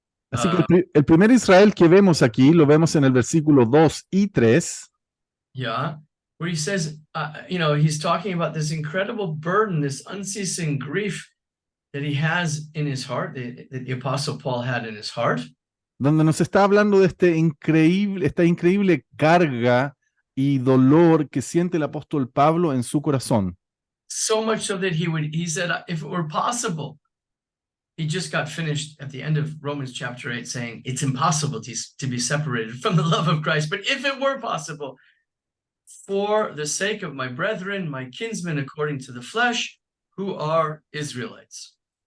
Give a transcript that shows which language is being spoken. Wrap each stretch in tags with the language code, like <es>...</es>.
<es>Así que el primer Israel que vemos aquí, lo vemos en el versículo 2 y 3.</es> <en>Yeah, where he says, he's talking about this incredible burden, this unceasing grief that he has in his heart, that the Apostle Paul had in his heart.</en> <es>Donde nos está hablando de esta increíble carga y dolor que siente el apóstol Pablo en su corazón.</es> <en>So much so that he said, if it were possible, he just got finished at the end of Romans chapter 8 saying it's impossible to be separated from the love of Christ. But if it were possible, for the sake of my brethren, my kinsmen according to the flesh, who are Israelites.</en>